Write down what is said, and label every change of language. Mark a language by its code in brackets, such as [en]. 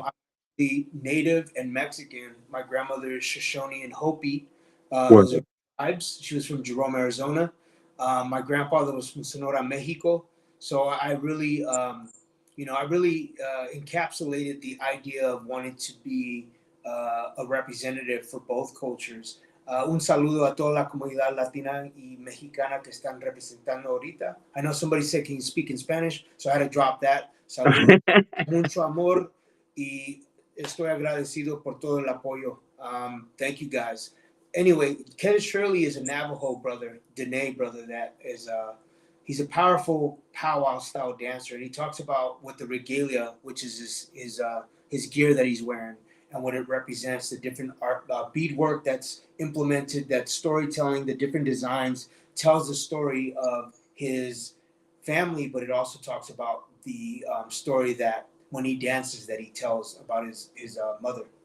[en] I'm the native and Mexican. My grandmother is Shoshone and Hopi. Word. Those are tribes. She was from Jerome, Arizona. My grandfather was from Sonora, Mexico. So I really, I really encapsulated the idea of wanting to be a representative for both cultures. [es] Un saludo a toda la comunidad latina y mexicana que están representando ahorita. [en] I know somebody said, can you speak in Spanish? So I had to drop that. [es] Saludo, mucho amor y estoy agradecido por todo el apoyo. [en] Thank you guys. Anyway, Ken Shirley is a Navajo brother, Dene brother, that is he's a powerful powwow style dancer, and he talks about what the regalia, which is his gear that he's wearing, and what it represents, the different art beadwork that's implemented, that storytelling, the different designs tells the story of his family, but it also talks about the story that when he dances that he tells about his mother.